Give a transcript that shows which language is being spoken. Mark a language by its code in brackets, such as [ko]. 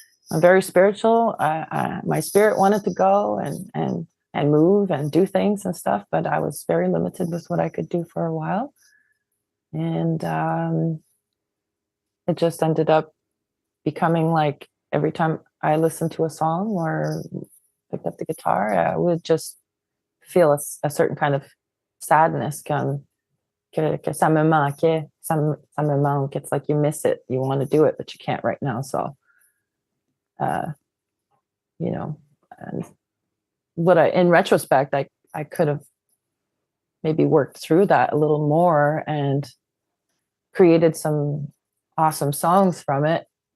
[en] I'm very spiritual. My spirit wanted to go and move and do things and stuff, but I was very limited with what I could do for a while. And it just ended up becoming like every time I listened to a song or picked up the guitar, I would just feel a certain kind of sadness come. [fr] Que ça me manquait, ça me manque. [en] It's like you miss it, you want to do it, but you can't right now. So, and in retrospect, I could have maybe worked through that a little more and created some awesome songs from it.